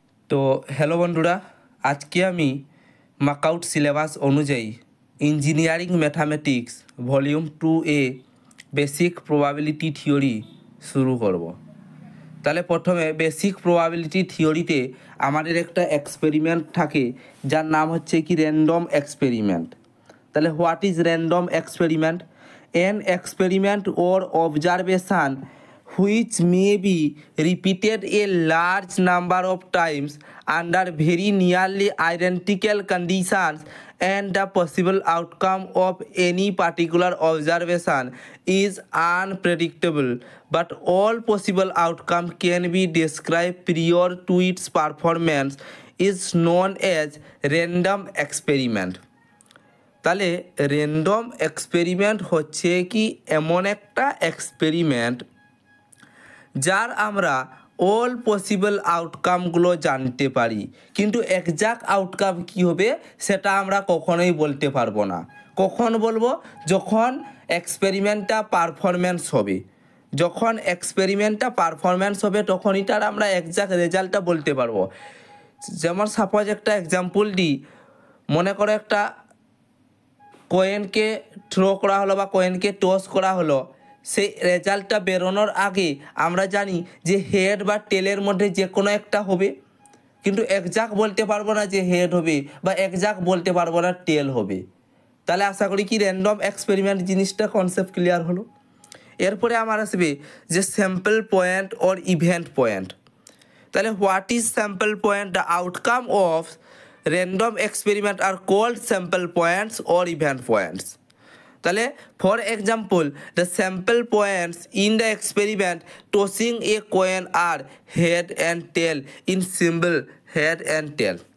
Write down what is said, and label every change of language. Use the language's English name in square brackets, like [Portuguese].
[Bangla] তো হ্যালো বন্ধুরা, আজকে আমি মার্কআউট সিলেবাস অনুযায়ী engineering mathematics volume 2A basic probability theory শুরু করব। তাহলে প্রথমে বেসিক প্রবাবিলিটি থিওরিতে আমাদের একটা এক্সপেরিমেন্ট থাকে যার নাম হচ্ছে কি র্যান্ডম এক্সপেরিমেন্ট। [English] তাহলে what is random experiment? An experiment or observation which may be repeated a large number of times under very nearly identical conditions, and the possible outcome of any particular observation is unpredictable, but all possible outcome can be described prior to its performance, is known as random experiment. [Bangla] তাহলে random experiment হচ্ছে কি এমন একটা experiment যার আমরা all possible আউটকামগুলো জানতে পারি, কিন্তু এক্সাক্ট আউটকাম কী হবে সেটা আমরা কখনোই বলতে পারবো না। কখন বলবো? যখন এক্সপেরিমেন্টটা পারফরম্যান্স হবে। যখন এক্সপেরিমেন্টটা পারফরম্যান্স হবে তখনই তার আমরা এক্সাক্ট রেজাল্টটা বলতে পারবো। যেমন সাপোজ একটা এক্সাম্পল দিই, মনে করো একটা কয়েনকে থ্রো করা হলো বা কয়েনকে টস করা হলো, সেই রেজাল্টটা বেরোনোর আগে আমরা জানি যে হেড বা টেলের মধ্যে যে কোনো একটা হবে, কিন্তু এক্সাক্ট বলতে পারবো না যে হেড হবে বা এক্সাক্ট বলতে পারবো না টেল হবে। তাহলে আশা করি কি র্যান্ডম এক্সপেরিমেন্ট জিনিসটা কনসেপ্ট ক্লিয়ার হলো। এরপরে আমার আসবে যে sample point or event point. [English] তাহলে what is sample point? The outcome of random experiment are called sample points or event points. তাহলে for example the sample points in the experiment tossing a coin are head and tail in symbol head and tail.